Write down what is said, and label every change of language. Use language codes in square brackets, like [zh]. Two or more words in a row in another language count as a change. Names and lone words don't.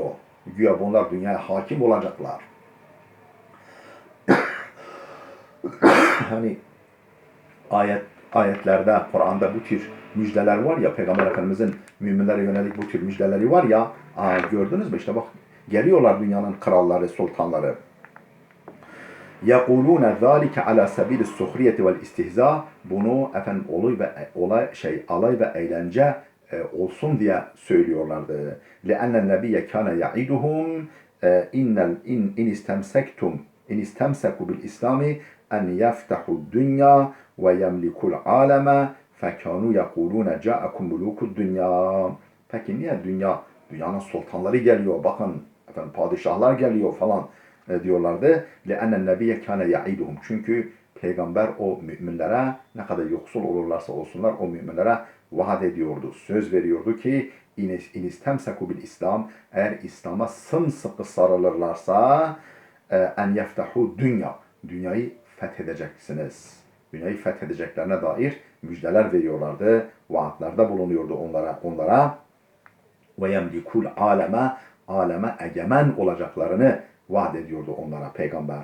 [tr] Güya bunlar dünyaya hakim olacaklar. Hani ayetlerde, Kur'an'da bu tür müjdeler var ya, Peygamber Efendimizin müminlere yönelik bu tür müjdeleri var ya, gördünüz mü işte bak, geliyorlar dünyanın kralları, sultanları. [ar] يَقُولُونَ ذَٰلِكَ عَلَى سَب۪يلِ السُّخْرِيَةِ وَالْاِسْتِهْزَاءِ. [tr] Bunu alay ve eğlence olsun diye söylüyorlardı. [ar] لِأَنَّ النَّبِيَّ كَانَ يَعِدُهُمْ اِنْ اِسْتَمْسَكُوا بِالْاِسْلَامِ اَنْ يَفْتَحُوا الدُّنْيَا وَيَمْلِكُوا الْعَالَمَ فَكَانُوا يَقُولُونَ جَاءَكُمْ مُلُوكُ الدُّنْيَا. [tr] Peki niye dünyanın sultanları geliyor, bakın efendim padişahlar geliyor falan diyorlardı. [ar] لَاَنَّ النَّبِيَّ كَانَ يَعِدُهُمْ. [tr] Çünkü peygamber o müminlere, ne kadar yoksul olurlarsa olsunlar, o müminlere vaat ediyordu, söz veriyordu ki [ar] اِنْ اِسْتَمْسَكُوا بِالْاِسْلَامِ. [tr] Eğer İslam'a sımsıkı sarılırlarsa [ar] أن يفتحوا [tr] dünyayı fethedeceksiniz. Dünyayı fethedeceklerine dair müjdeler veriyorlardı, vaatlarda bulunuyordu onlara. Ve yemlikul aleme egemen olacaklarını vaat ediyordu onlara peygamber.